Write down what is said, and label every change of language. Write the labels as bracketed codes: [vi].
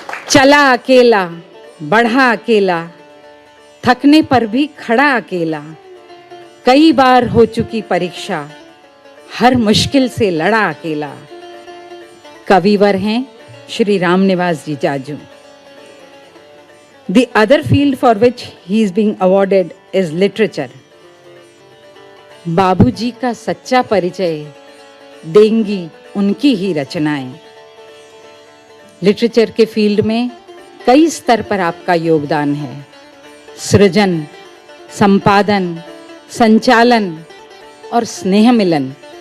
[hi] चला अकेला, बढ़ा अकेला, थकने पर भी खड़ा अकेला, कई बार हो चुकी परीक्षा, हर मुश्किल से लड़ा अकेला। कविवर हैं श्री रामनिवास जी Jaju. [en] The other field for which he is being awarded is literature. [hi] बाबूजी का सच्चा परिचय देंगी उनकी ही रचनाएं। लिटरेचर के फील्ड में कई स्तर पर आपका योगदान है। सृजन, संपादन, संचालन और स्नेह मिलन।